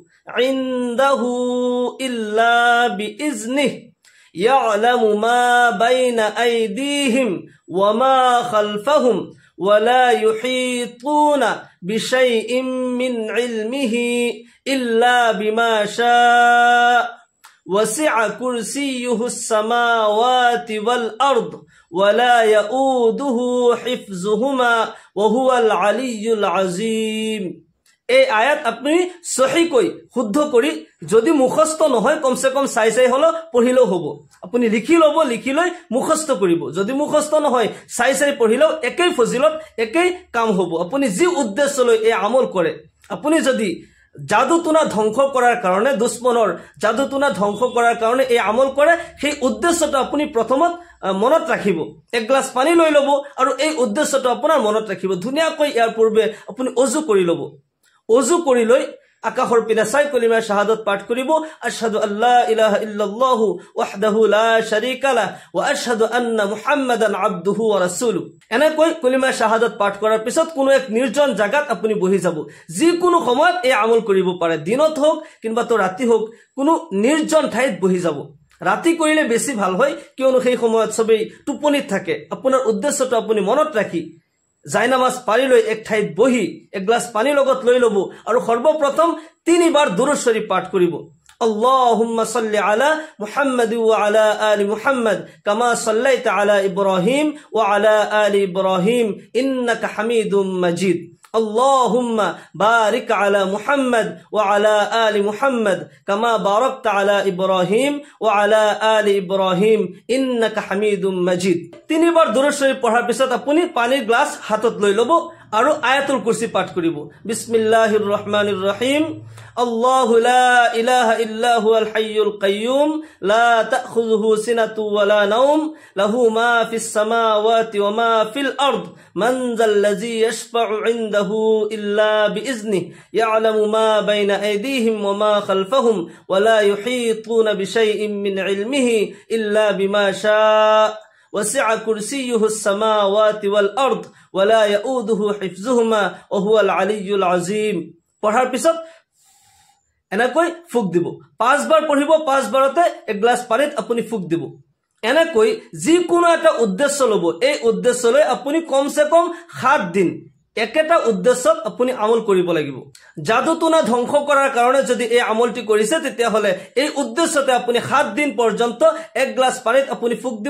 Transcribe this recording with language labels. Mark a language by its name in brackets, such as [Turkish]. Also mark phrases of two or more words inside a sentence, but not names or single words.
[Arabic] عنده إلا بإذنه يعلم ما بين أيديهم وما خلفهم ولا يحيطون بشيء من علمه إلا بما شاء وسع كرسيه السماوات والأرض ولا يؤوده حفظهما وهو العلي العظيم। [Assamese] এই আয়াত আপুনি সহিকৈ শুদ্ধ কৰি, যদি মুখস্থ নহয় কমসে কম চাই হলো পঢ়িলেও হ'ব। আপুনি লিখি ল'ব, লিখি লৈ মুখস্থ কৰিব। যদি মুখস্থ নহয় চাই পঢ়িলেও একেই ফজিলত, একেই কাম হ'ব। আপুনি যি উদ্দেশ্য লৈ এই আমল কৰে, আপুনি যদি জাদু টুনা ধ্বংস কৰাৰ কাৰণে, দুশ্মনৰ জাদু টুনা ধ্বংস কৰাৰ কাৰণে এই আমল কৰে, সেই উদ্দেশ্যটো আপুনি প্ৰথমত মনত ৰাখিব। এক গ্লাস পানী লৈ ল'ব আৰু এই উদ্দেশ্যটো আপোনাৰ মনত ৰাখিব। ধুনীয়াকৈ ইয়াৰ পূৰ্বে আপুনি অজু কৰি ল'ব। অজু কৰি লৈ আকাশৰ পিনে চাই কলিমা শাহাদাত পাঠ কৰিব। [Arabic] أشهد أن لا إله إلا الله وحده لا شريك له وأشهد أن محمدا عبده ورسوله. [Assamese] এনেকৈ কলিমা শাহাদাত পাঠ কৰাৰ পিছত কোনো এক নিৰ্জন জাগাত আপুনি বহি যাব। যিকোনো সময়ত এই আমল কৰিব পাৰে, দিনত হোক কিংবা তো ৰাতি হোক, কোনো নিৰ্জন ঠাইত বহি যাব। ৰাতি কৰিলে বেছি ভাল হয়, কিয়নো সেই সময়ত সবেই টোপনিত থাকে। আপোনাৰ উদ্দেশ্যটো আপুনি মনত ৰাখি জায়নামাজ পাৰি লৈ এক ঠাইত বহি এক গ্লাস পানী লগত লৈ ল'ব আৰু সৰ্বপ্ৰথম 3 বাৰ দুৰুদ শৰীফ পাঠ কৰিব। [Arabic] اللهم صل على محمد وعلى آل محمد كما صليت على إبراهيم وعلى آل إبراهيم إنك حميد مجيد. اللهم بارك على محمد وعلى آل محمد كما باركت على إبراهيم وعلى آل إبراهيم إنك حميد مجيد। [Assamese] 3 বাৰ দুৰুদ শৰীফ পঢ়াৰ পিছত আপুনি পানীৰ গ্লাস হাতত লৈ ল'ব আৰু আয়াতুল কুৰসী পাঠ কৰিব। [Arabic] بسم الله الرحمن الرحيم. الله لا إله إلا هو الحي القيوم لا تأخذه سنة ولا نوم له ما في السماوات وما في الأرض من ذا الذي يشفع عنده إلا بإذنه يعلم ما بين أيديهم وما خلفهم ولا يحيطون بشيء من علمه إلا بما شاء وسع كرسيه السماوات والأرض ولا يؤوده حفظهما وهو العلي العظيم। [Assamese] পঢ়াৰ পিছত এনেকৈ ফুক দিব। 5 বাৰ পঢ়িব, 5 বাৰতে এক গ্লাছ পানীত আপুনি ফুক দিব। এনেকৈ যিকোনো এটা উদ্দেশ্য ল'ব, এই উদ্দেশ্যলৈ আপুনি কমসে কম 7 দিন একেটা উদ্দেশ্যত আপুনি আমল কৰিব লাগিব। জাদু টুনা ধ্বংস কৰাৰ কাৰণে যদি এই আমলটি কৰিছে তেতিয়াহ'লে এই উদ্দেশ্যতে আপুনি 7 দিন পৰ্যন্ত এক গ্লাছ পানীত আপুনি ফুক দিব।